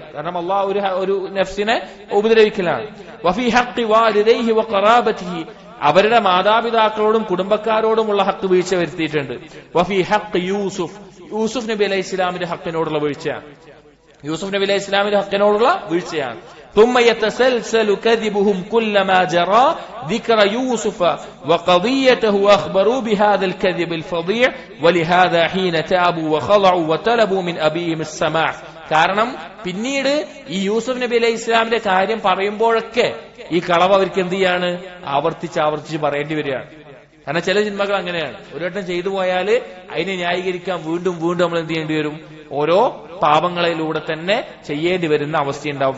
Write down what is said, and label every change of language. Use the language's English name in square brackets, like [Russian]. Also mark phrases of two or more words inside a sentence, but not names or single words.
[Malayalam] കാരണം അള്ളാഹു ഒരു നഫ്സിനെ ഉപദ്രവിക്കലാണ്. [Arabic] وفي حق والديه وقرابته, [Malayalam] അവരുടെ മാതാപിതാക്കളോടും കുടുംബക്കാരോടുമുള്ള ഹക്ക് വീഴ്ച വരുത്തിയിട്ടുണ്ട്. [Arabic] وفي حق [Malayalam] യൂസുഫ് നബി അലൈഹി ഇസ്ലാമിന്റെ ഹക്കിനോടുള്ള വീഴ്ചയാണ്. യൂസുഫ് നബി അലൈഹി ഇസ്ലാമിന്റെ ഹക്കിനോടുള്ള വീഴ്ചയാണ്. [Arabic] ثم يتسلسل كذبهم كلما جرى ذكر يوسف وقضيته أخبروا بهذا الكذب الفظيع ولهذا حين تابوا وخضعوا وطلبوا من أبيهم السماع. [Malayalam] കാരണം പിന്നീട് ഈ യൂസുഫ് നബി അലൈഹി ഇസ്ലാമിന്റെ കാര്യം പറയുമ്പോഴൊക്കെ ഈ കളവ് അവർക്ക് എന്ത് ചെയ്യാണ്? ആവർത്തിച്ച് പറയേണ്ടി വരികയാണ്. കാരണം ചില ജന്മകൾ അങ്ങനെയാണ്, ഒരു വട്ടം ചെയ്തു പോയാൽ അതിനെ ന്യായീകരിക്കാൻ വീണ്ടും നമ്മൾ എന്ത് ചെയ്യേണ്ടി വരും? ഓരോ പാപങ്ങളിലൂടെ തന്നെ ചെയ്യേണ്ടി വരുന്ന അവസ്ഥയുണ്ടാവും.